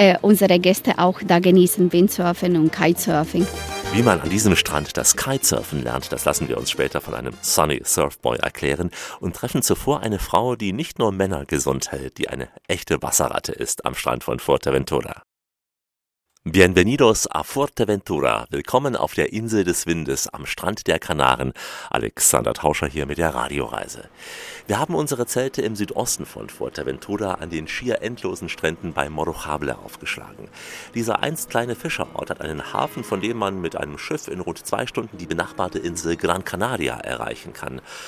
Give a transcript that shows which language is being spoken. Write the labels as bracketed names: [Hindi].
[German] Unsere Gäste auch da genießen Windsurfen und Kitesurfing. Wie man an diesem Strand das Kitesurfen lernt, das lassen wir uns später von einem Sunny Surfboy erklären und treffen zuvor eine Frau, die nicht nur Männer gesund hält, die eine echte Wasserratte ist am Strand von Fuerteventura. [Spanish] Bienvenidos a Fuerteventura. [German] Willkommen auf der Insel des Windes am Strand der Kanaren. Alexander Tauscher hier mit der Radioreise. Wir haben unsere Zelte im Südosten von Fuerteventura an den schier endlosen Stränden bei Morochable aufgeschlagen. Dieser einst kleine Fischerort hat einen Hafen, von dem man mit einem Schiff in rund 2 Stunden die benachbarte Insel Gran Canaria erreichen kann.